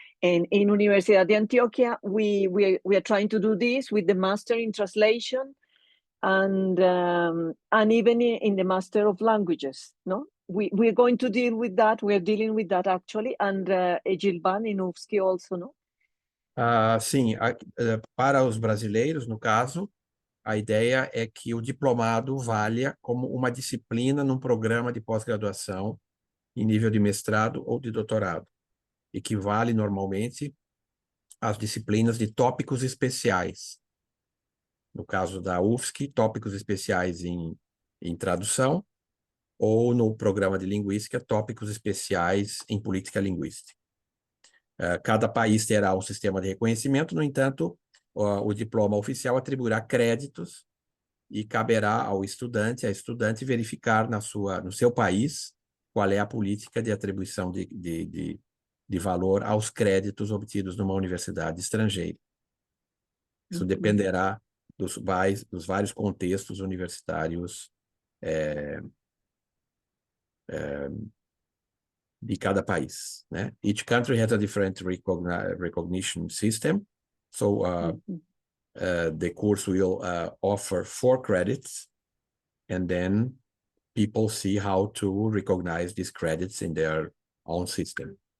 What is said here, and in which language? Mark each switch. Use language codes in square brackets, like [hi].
[en] And in Universidad de Antioquia, we are trying to do this with the Master in Translation and even in the Master of Languages. No, we're going to deal with that. We're dealing with that actually, and Gilban in UFSC also, no? [pt] Sim, para os brasileiros, no caso, a ideia é que o diplomado valha como uma disciplina num programa de pós-graduação em nível de mestrado ou de doutorado, equivale normalmente às disciplinas de tópicos especiais. No caso da UFSC, tópicos especiais em tradução, ou no programa de linguística, tópicos especiais em política linguística. Cada país terá um sistema de reconhecimento, no entanto, o diploma oficial atribuirá créditos e caberá ao estudante, verificar no seu país qual é a política de atribuição de valor aos créditos obtidos numa universidade estrangeira. Isso dependerá dos vários contextos universitários de cada país, né? [en] Each country has a different recognition system, so the course will offer 4 credits, and then people see how to recognize these credits in their own system.